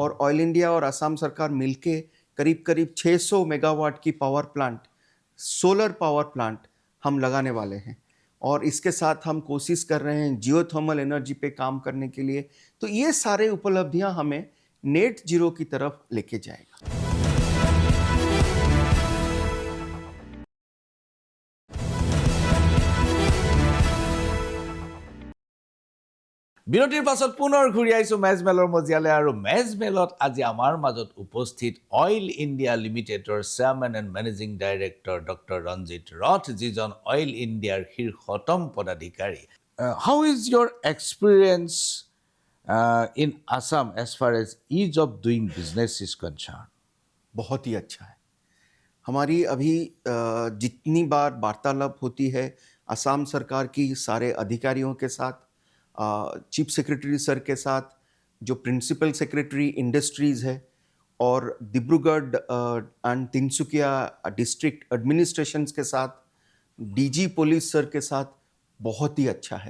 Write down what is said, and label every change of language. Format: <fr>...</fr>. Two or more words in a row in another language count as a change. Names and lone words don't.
<hi>और ऑयल इंडिया और असम सरकार मिलके करीब करीब 600 मेगावाट की</hi> <en>power plant, solar power plant</en> <hi>हम लगाने वाले हैं, और इसके साथ हम कोशिश कर रहे हैं</hi> <en>geothermal energy</en> <hi>पे काम करने के लिए। तो ये सारे उपलब्धियां हमें</hi> <en>net zero</en> <hi>की तरफ लेके जाएगा।</hi> <as>বিৰতিৰ পাছত পুনৰ ঘূৰি আহিছোঁ মেজমেলৰ মজিয়ালৈ, আৰু মেজমেলত আজি আমাৰ মাজত উপস্থিত অইল ইণ্ডিয়া লিমিটেডৰ</as> <en>chairman and managing director doctor</en> <as>ৰঞ্জিত ৰথ, যিজন অইল ইণ্ডিয়াৰ শীৰ্ষতম পদাধিকাৰী।</as> <en>How is your experience in Assam as far as ease of doing business is concerned?</en> <hi>बहुत ही अच्छा है। हमारी अभी जितनी बार वार्तालाप होती है असम सरकार की सारे अधिकारियों के साथ,</hi> <en>chief secretary sir</en> <hi>के साथ, जो</hi> <en>principal secretary industries</en> <hi>है, और</hi> <en>Dibrugarh and Tinsukia district administrations</en> <hi>के साथ,</hi> <en>DG police sir</en> <hi>के साथ बहुत ही अच्छा है।</hi>